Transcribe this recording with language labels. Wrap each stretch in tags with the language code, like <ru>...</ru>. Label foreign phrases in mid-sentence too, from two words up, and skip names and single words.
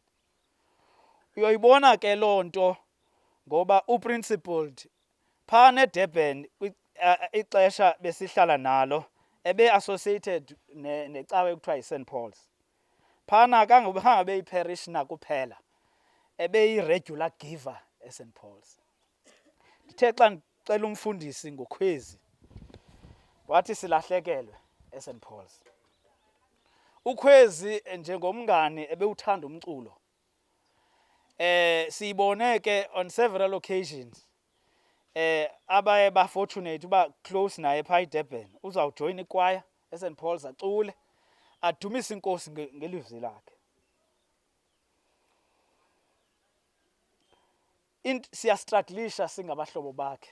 <xh>Uyoyibona ke loo nto ngoba uprincipled phana eDurban ixesha besihlala nalo ebe-associated necawe ekuthiwa yi-St. Paul's. Phana khange beyi-parishioner kuphela, ebeyi-regular giver e-St. Paul's. Ndithe xa ndicela umfundisi ngoKhwezi wathi silahlekelwe e-St. Paul's. uKhwezi njengomngane ebewuthanda umculo. Siyibone ke</xh> <en>on several occasions</en> <xh>abaye ba-fortunate uba close naye phaa eDurban uzawujoyina ikwaya e-St. Paul's acule adumise inkosi ngelizwi lakhe. Siyastruglisha singabahlobo bakhe.</xh>